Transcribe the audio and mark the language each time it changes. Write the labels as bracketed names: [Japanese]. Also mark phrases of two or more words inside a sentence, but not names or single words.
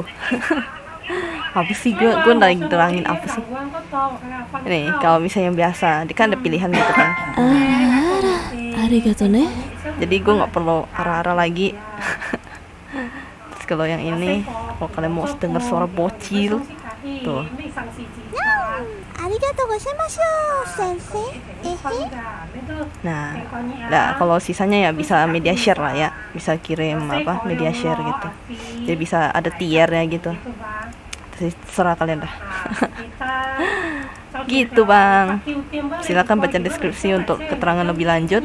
[Indonesian] Apa sih gue lagi terangin apa sih ini? Kalau misalnya yang biasa dia kan ada pilihan gitu kan, [Japanese] arigato ne, [Indonesian] jadi gue nggak perlu ara-ara lagi. Terus kalau yang ini, kalau kalian mau dengar suara bocil tuh, [Japanese] ありがとうございます先生。えへ。 [Indonesian] nah kalau sisanya ya bisa [English] media share [Indonesian] lah ya, bisa kirim apa [English] media share [Indonesian] gitu, jadi bisa ada tier ya gitu. Terserah kalian dah. Gitu bang, silakan baca deskripsi untuk keterangan lebih lanjut.